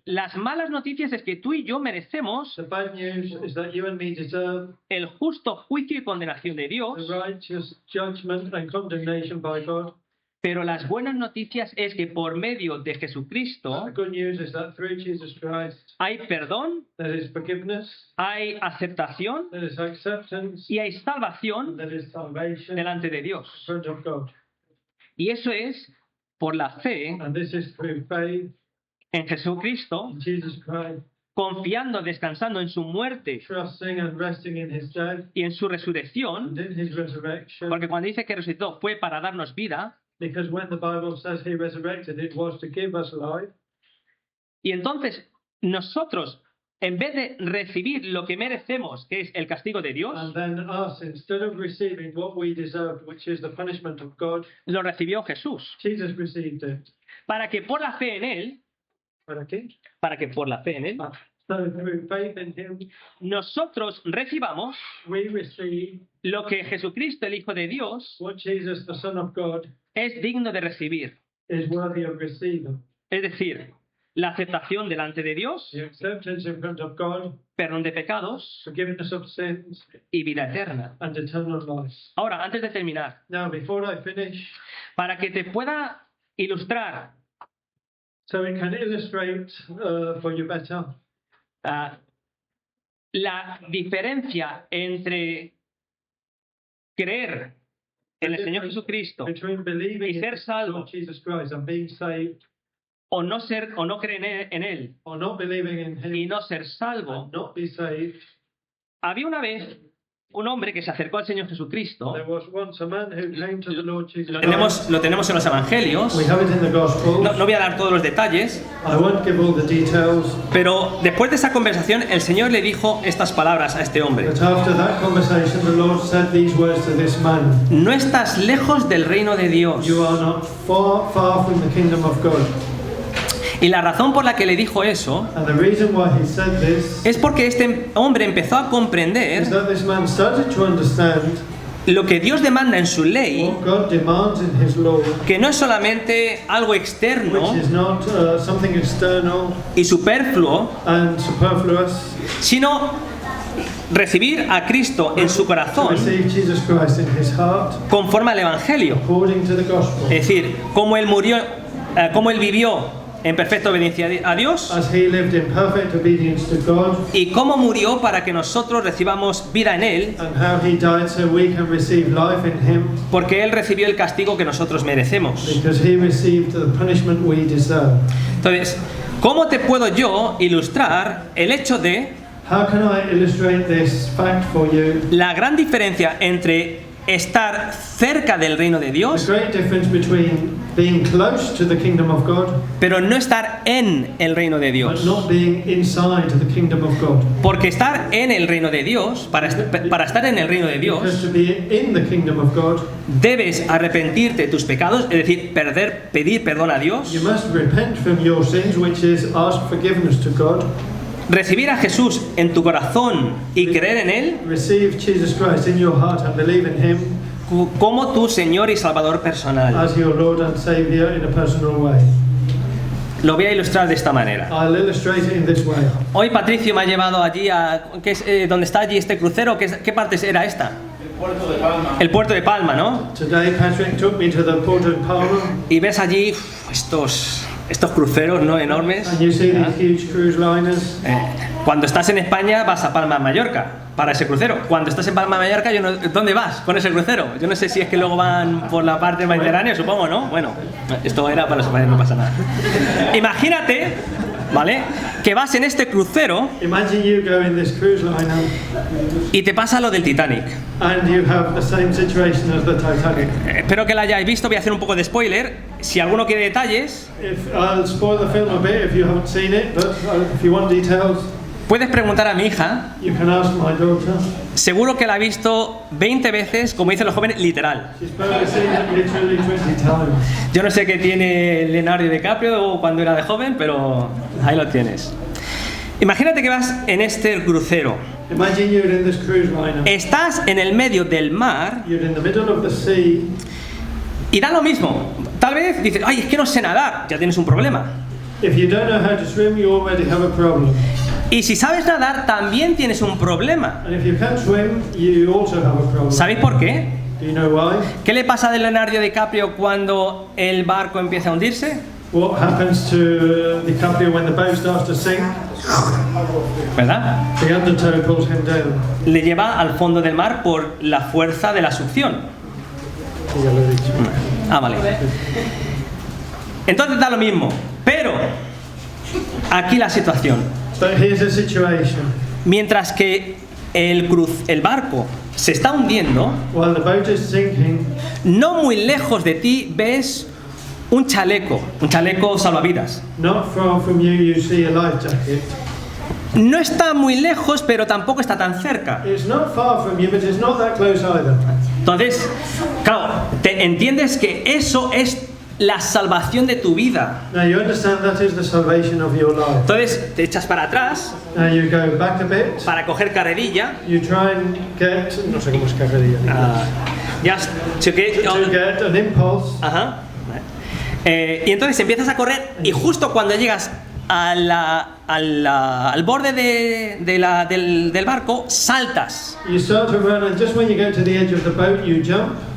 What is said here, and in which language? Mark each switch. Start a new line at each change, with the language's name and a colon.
Spanish: Las malas noticias es que tú y yo merecemos
English: The bad news is that you and me deserve
Spanish: el justo juicio y condenación de
English: the
Spanish: Dios,
English: righteous judgment and condemnation by God.
Spanish: pero las buenas noticias es que por medio de Jesucristo
English: The good news is that through Jesus Christ,
Spanish: hay perdón,
English: there is forgiveness,
Spanish: hay aceptación
English: there is acceptance,
Spanish: y hay salvación
English: there is salvation in
Spanish: delante de Dios.
English: front of God.
Spanish: Y eso es por la fe
English: And this is through faith
Spanish: en Jesucristo,
English: in Jesus Christ,
Spanish: confiando, descansando en su muerte
English: trusting and resting in His death
Spanish: y en su
English: and
Spanish: resurrección,
English: in His resurrection.
Spanish: porque cuando dice que resucitó fue para darnos vida,
English: Because when the Bible says He resurrected, it was to give us life.
Spanish: y entonces nosotros, en vez de recibir lo que merecemos, que es el castigo de Dios,
English: And then us, instead of receiving what we deserved, which is the punishment of God,
Spanish: lo recibió Jesús,
English: Jesus received it.
Spanish: para que por la fe en Él, ¿Para qué? para que por la fe en Él,
English: So through faith in Him,
Spanish: nosotros recibamos
English: we receive
Spanish: lo que Jesucristo, el Hijo de Dios,
English: what Jesus, the Son of God,
Spanish: es digno de recibir.
English: is worthy of receiving.
Spanish: Es decir, la aceptación delante de Dios,
English: The acceptance in front of God,
Spanish: perdón de pecados
English: forgiveness of sins,
Spanish: y vida eterna.
English: and eternal life.
Spanish: Ahora, antes de terminar,
English: Now, before I finish,
Spanish: para que te pueda ilustrar
English: so we can illustrate for you better
Spanish: la diferencia entre creer en el Señor Jesucristo
English: between believing
Spanish: y
English: in
Spanish: ser salvo
English: Lord Jesus Christ and being saved,
Spanish: o no creer en Él
English: or not believing in
Spanish: y
English: Him
Spanish: no ser salvo.
English: and not be saved.
Spanish: Había una vez un hombre que se acercó al Señor Jesucristo.
English: There was once a man who came to the Lord Jesus
Spanish: Lo
English: Christ.
Spanish: tenemos en los evangelios.
English: We have it in the Gospels.
Spanish: No voy a dar todos los detalles,
English: I won't give all the details,
Spanish: pero después de esa conversación el Señor le dijo estas palabras a este hombre.
English: but after that conversation, the Lord said these words to this man:
Spanish: No estás lejos del reino de Dios.
English: "You are not far from the kingdom of God."
Spanish: Y la razón por la que le dijo eso
English: And the reason why he said this
Spanish: es porque este hombre empezó a
English: is
Spanish: comprender
English: that this man started to understand
Spanish: lo que Dios demanda en su ley,
English: what God demands in His law,
Spanish: que no es solamente algo
English: which
Spanish: externo
English: is not something external
Spanish: y superfluo,
English: and superfluous,
Spanish: sino recibir a Cristo en su
English: to
Spanish: corazón
English: receive Jesus Christ in his heart
Spanish: conforme al Evangelio.
English: according to the gospel.
Spanish: Es decir, cómo él murió, cómo él vivió en perfecta obediencia a Dios
English: As he lived in perfect obedience to God,
Spanish: y cómo murió para que nosotros recibamos vida en él,
English: and how he died so we can receive life in him,
Spanish: porque él recibió el castigo que nosotros merecemos.
English: because he received the punishment we deserve.
Spanish: Entonces, ¿cómo te puedo yo ilustrar el hecho de
English: How can I illustrate this fact for you?
Spanish: la gran diferencia entre estar cerca del reino de
English: The
Spanish: Dios,
English: great difference between being close to the kingdom of God
Spanish: pero no estar en el reino de
English: but
Spanish: Dios?
English: not being inside the kingdom of God.
Spanish: Porque estar en el reino de Dios, para estar en el reino de
English: Because
Spanish: Dios,
English: to be in the kingdom of God,
Spanish: debes arrepentirte de tus pecados, es decir, pedir perdón a Dios,
English: you must repent from your sins, which is ask forgiveness to God,
Spanish: recibir a Jesús en tu corazón y creer en Él
English: receive Jesus Christ in your heart and believe in him
Spanish: como tu Señor y Salvador personal.
English: as your Lord and Savior in a personal way.
Spanish: Lo voy a ilustrar de esta manera.
English: I'll illustrate it in this way.
Spanish: Hoy Patricio me ha llevado allí a donde está allí este crucero. ¿Qué parte era esta? El puerto de Palma, ¿no?
English: Today Patrick took me to the port of Palma,
Spanish: Y ves allí estos cruceros, ¿no? Enormes.
English: and you see these huge cruise liners.
Spanish: Cuando estás en España vas a Palma de Mallorca para ese crucero. Cuando estás en Palma de Mallorca, ¿dónde vas con ese crucero? Yo no sé si es que luego van por la parte mediterránea, supongo, ¿no? Bueno, esto era para los no pasa nada. Imagínate, ¿vale? Que vas en este crucero
English: Imagine you go in this cruise liner
Spanish: y te pasa lo del Titanic.
English: and you have the same situation as the Titanic.
Spanish: Espero que la hayáis visto, voy a hacer un poco de spoiler. Si alguno quiere detalles,
English: I'll spoil the film a bit if you haven't seen it, but if you want details,
Spanish: puedes preguntar a mi hija.
English: you can ask my daughter.
Spanish: Seguro que la ha visto 20 veces, como dicen los jóvenes, literal.
English: She's probably seen it literally 20 times.
Spanish: Yo no sé qué tiene Leonardo DiCaprio cuando era de joven, pero ahí lo tienes. Imagínate que vas en este crucero.
English: Imagine you're in this cruise liner.
Spanish: Estás en el medio del mar
English: You're in the middle of the sea.
Spanish: y da lo mismo. Tal vez dices, ay, es que no sé nadar, ya tienes un problema.
English: If you don't know how to swim, you already have a problem.
Spanish: Y si sabes nadar, también tienes un problema.
English: And if you can't swim, you also have a problem.
Spanish: ¿Sabéis por qué?
English: Do you know why?
Spanish: ¿Qué le pasa a Leonardo DiCaprio cuando el barco empieza a hundirse?
English: What happens to DiCaprio when the boat starts to sink?
Spanish: ¿Verdad?
English: The undertow pulls him down.
Spanish: Le lleva al fondo del mar por la fuerza de la succión. Ya lo he dicho. Ah, vale. Entonces da lo mismo. Pero aquí la situación.
English: But here's the situation.
Spanish: Mientras que el barco se está hundiendo,
English: While the boat is sinking,
Spanish: no muy lejos de ti ves un chaleco salvavidas.
English: not far from you, you see a life jacket.
Spanish: No está muy lejos, pero tampoco está tan cerca.
English: It's not far from you, but it's not that close either.
Spanish: Entonces, claro, te entiendes que eso es la salvación de tu vida.
English: Now you understand that is the salvation of your life.
Spanish: Entonces te echas para atrás
English: Now you go back a bit.
Spanish: para coger carrerilla.
English: You try and get,
Spanish: no sé cómo es carrerilla.
English: Just to get To get an impulse. Ajá.
Spanish: Y entonces empiezas a correr y justo cuando llegas al borde del barco, saltas
English: You start to run, and just when you get to the edge of the boat, you jump